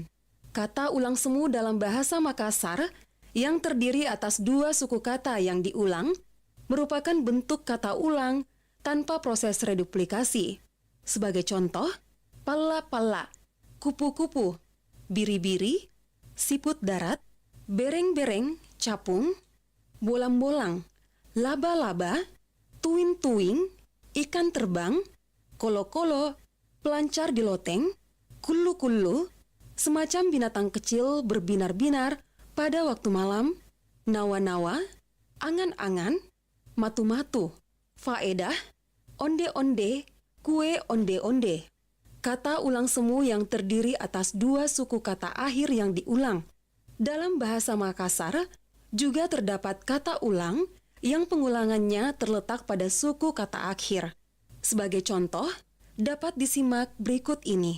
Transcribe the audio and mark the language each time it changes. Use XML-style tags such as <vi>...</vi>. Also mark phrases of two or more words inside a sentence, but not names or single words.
<id>Kata ulang semu dalam bahasa Makassar yang terdiri atas dua suku kata yang diulang merupakan bentuk kata ulang tanpa proses reduplikasi. Sebagai contoh, pala-pala, kupu-kupu, biri-biri, siput darat, bereng-bereng, capung, bolang-bolang, laba-laba, tuing-tuing, ikan terbang, kolo-kolo, pelancar di loteng, kulu-kulu, semacam binatang kecil berbinar-binar pada waktu malam, nawa-nawa, angan-angan, matu-matu, faedah, onde-onde, kue onde-onde. Kata ulang semu yang terdiri atas dua suku kata akhir yang diulang. Dalam bahasa Makassar juga terdapat kata ulang yang pengulangannya terletak pada suku kata akhir. Sebagai contoh, dapat disimak berikut ini.</id>